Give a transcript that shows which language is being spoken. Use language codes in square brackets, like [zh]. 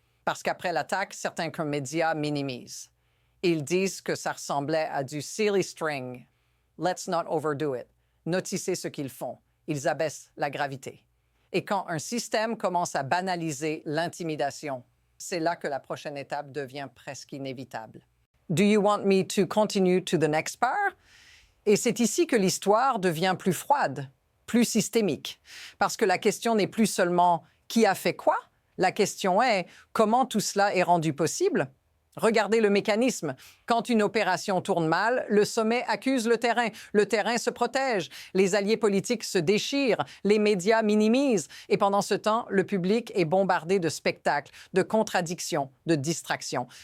[fr] Parce qu'après l'attaque, certains médias minimisent. Ils disent que ça ressemblait à du silly string. [en] Let's not overdo it. [fr] Notissez ce qu'ils font. Ils abaissent la gravité. Et quand un système commence à banaliser l'intimidation, c'est là que la prochaine étape devient presque inévitable. [en] Do you want me to continue to the next part? [fr] Et c'est ici que l'histoire devient plus froide, plus systémique. Parce que la question n'est plus seulement qui a fait quoi? La question est comment tout cela est rendu possible? Regardez le mécanisme. Quand une opération tourne mal, le sommet accuse le terrain se protège, les alliés politiques se déchirent, les médias minimisent, et pendant ce temps, le public est bombardé de spectacles, de contradictions, de distractions.